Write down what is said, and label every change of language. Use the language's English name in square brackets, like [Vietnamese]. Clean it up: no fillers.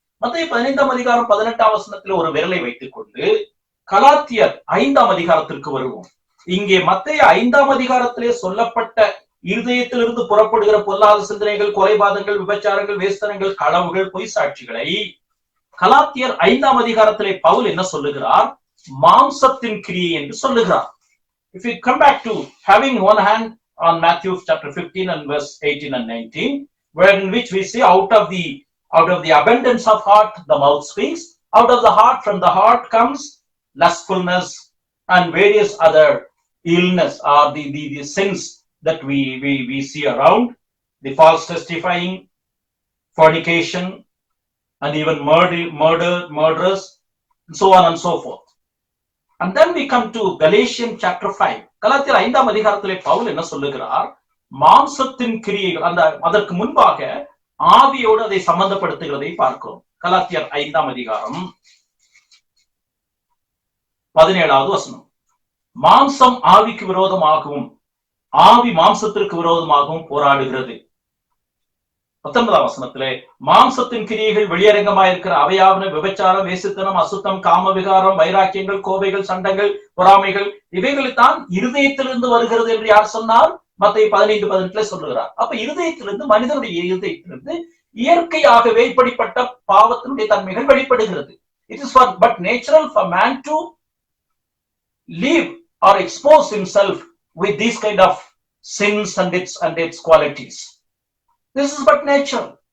[Tamil] மத்தேயு 15ஆம் அதிகாரம் 18ஆம் வசனத்தில் ஒரு விரலை வைத்துக் கொண்டு கலாத்தியர் 5ஆம் அதிகாரத்திற்கு வருவோம். இங்கே மத்தேயு 5ஆம் அதிகாரத்திலே சொல்லப்பட்ட இருதயத்திலிருந்து புறப்படுகிற பொல்லாத சிந்தனைகள், கொலைபாதங்கள், விபச்சாரங்கள், வேஸ்தனங்கள், களவுகள், பொய் சாட்சிகளை கலாத்தியர் 5ஆம் அதிகாரத்திலே பவுல் என்ன சொல்லுகிறார்? மாம்சத்தின் கிரியை என்று சொல்லுகிறார். [English] If we come back to having one hand on Matthew chapter 15 and verse 18 and 19, where in which we see out of the abundance of heart the mouth speaks. Out of the heart, from the heart comes lustfulness and various other illness or the sins that we see around, the false testifying, fornication, and even murderers, and so on and so forth. And then we come to Galatians chapter 5. [Tamil] கலாத்தியர் 5ஆம் அதிகாரத்திலே பவுல் என்ன சொல்லுகிறார்? மாம்சத்தின் கிரியைகள், அதற்கு முன்பாக ஆவியோடு அதை சம்பந்தப்படுத்துகிறதை பார்க்கிறோம். கலாத்தியர் 5ஆம் அதிகாரம் 17ஆவது வசனம். மாம்சம் ஆவிக்கு விரோதமாகவும் ஆவி மாம்சத்திற்கு விரோதமாகவும் போராடுகிறது. 19 வசனத்திலே மாம்சத்தின் கிரியைகள் வெளியரங்கமாயிருக்கிற அவையாவன விபச்சாரம், வேசித்தனம், அசுத்தம், காம விகாரம், வைராக்கியங்கள், கோபைகள், சண்டங்கள், பொறாமைகள் இவைகளைத்தான் இருதயத்திலிருந்து வருகிறது என்று யார் சொன்னார்? மத்தேயு 15:18 சொல்லுகிறார். அப்ப இருதயத்திலிருந்து, மனிதனுடைய இருதயத்திலிருந்து இயற்கையாகவே இப்படிப்பட்ட பாவத்தினுடைய தன்மைகள் வெளிப்படுகிறது. [English] It is but natural for man to live or expose himself with these kind of sins and its qualities. This is but nature.